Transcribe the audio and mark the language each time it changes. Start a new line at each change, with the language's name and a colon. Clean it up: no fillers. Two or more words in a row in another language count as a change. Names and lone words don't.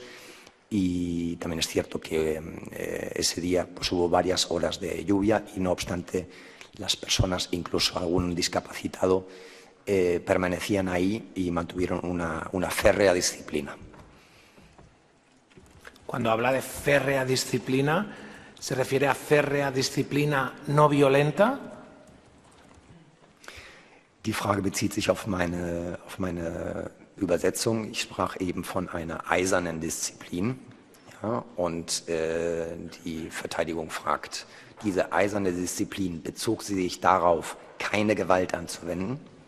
Spanish: Y también es cierto que ese día pues, hubo varias horas de lluvia y no obstante las personas, incluso algún discapacitado, permanecían ahí y mantuvieron una férrea disciplina. Cuando habla de férrea disciplina, ¿se refiere a férrea disciplina no violenta?
German: Die Frage bezieht sich auf meine Übersetzung. Ich sprach eben von einer eisernen Disziplin. Ja, und die Verteidigung fragt, diese eiserne Disziplin, bezog sie sich darauf, keine Gewalt anzuwenden?